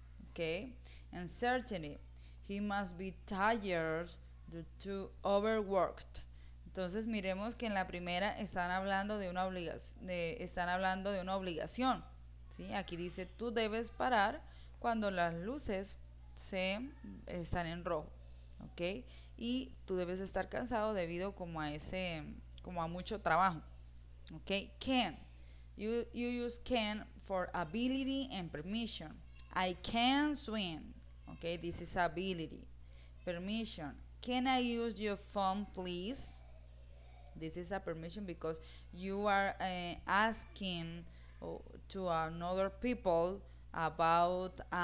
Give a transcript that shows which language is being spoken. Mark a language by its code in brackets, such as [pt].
[en] Okay, and certainty, he must be tired due to overworked. [es] Entonces miremos que en la primera están hablando de una obligación. ¿Sí? Aquí dice tú debes parar cuando las luces están en rojo, ¿ok? Y tú debes estar cansado debido como a mucho trabajo, ¿ok? [en] Can, you use can for ability and permission. I can swim, ¿ok? This is ability. Permission, can I use your phone, please? This is a permission because you are asking to another people about